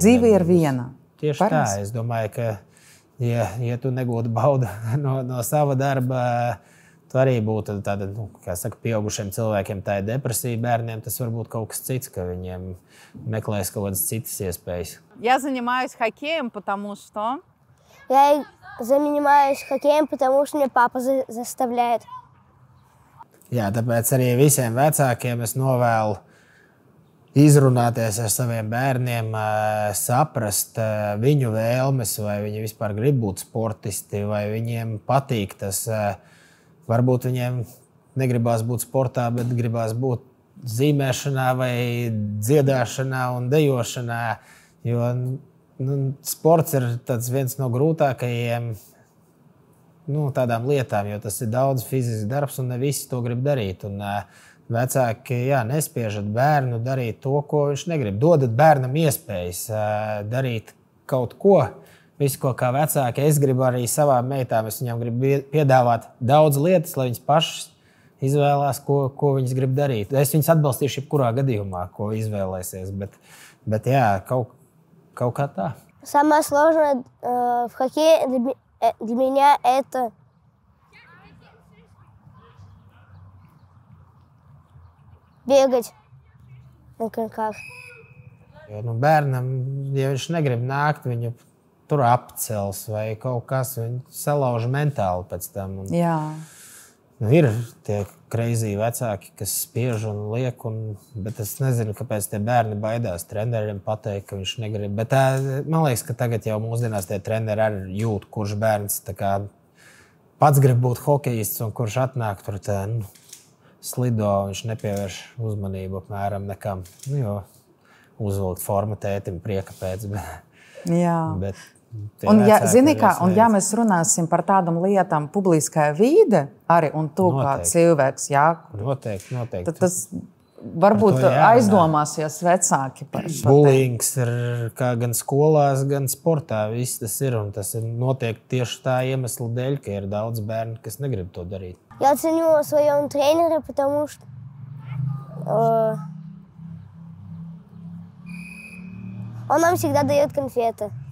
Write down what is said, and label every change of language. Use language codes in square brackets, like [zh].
[lv] Dzīve ir viena. Tieši tā. Es domāju, ka ja tu negūti baudu no sava darba, arī būtu tāda, kā saka, pieaugušiem cilvēkiem tā ir depresija, bērniem tas var būt kaut kas cits, ka viņiem meklēs kaut kādas citas iespējas. [ru] Я занимаюсь хоккеем, потому что... Я занимаюсь хоккеем, потому что меня папа заставляет. [lv] Jā, tāpēc arī visiem vecākiem es novēlu izrunāties ar saviem bērniem, saprast viņu vēlmes, vai viņi vispār grib būt sportisti, vai viņiem patīk tas. Varbūt viņiem negribās būt sportā, bet gribās būt zīmēšanā vai dziedāšanā un dejošanā, jo sports ir viens no grūtākajiem tādām lietām, jo tas ir daudz fizisks darbs un ne visi to grib darīt. Un vecāki nespiežat bērnu darīt to, ko viņš negrib. Dodat bērnam iespējas darīt kaut ko. Visu, ko kā vecāki es gribu arī savām meitām. Es viņām gribu piedāvāt daudz lietas, lai viņas pašas izvēlās, ko viņas grib darīt. Es viņas atbalstīšu jebkurā gadījumā, ko izvēlēsies. Bet jā, kaut kā tā. [ru] Самое сложное в хоккее для меня это бегать на коньках. [lv] Bērnam, ja viņš negrib nākt, viņu tur apcels vai kaut kas, viņu salauž mentāli pēc tam. Jā. Ir tie crazy vecāki, kas spiež un liek, bet es nezinu, kāpēc tie bērni baidās treneriem pateikt, ka viņš negrib. Bet man liekas, ka tagad jau mūsdienās tie treneri arī jūt, kurš bērns pats grib būt hokejists un kurš atnāk tur slido, viņš nepievērš uzmanību apmēram nekam. Jo uzvilkt formu tētim prieka pēc. Jā. Bet un, ja mēs runāsim par tādām lietām, publiskā vide arī un tu kā cilvēks, noteikti. Tad tas varbūt aizdomāsies vecāki par šo. Bullyings ir kā gan skolās, gan sportā. Viss tas ir, un tas notiek tieši tā iemesla dēļ, ka ir daudz bērnu, kas negrib то дарить. [ru] Я ценю своего тренера, потому что он нам всегда дает конфеты.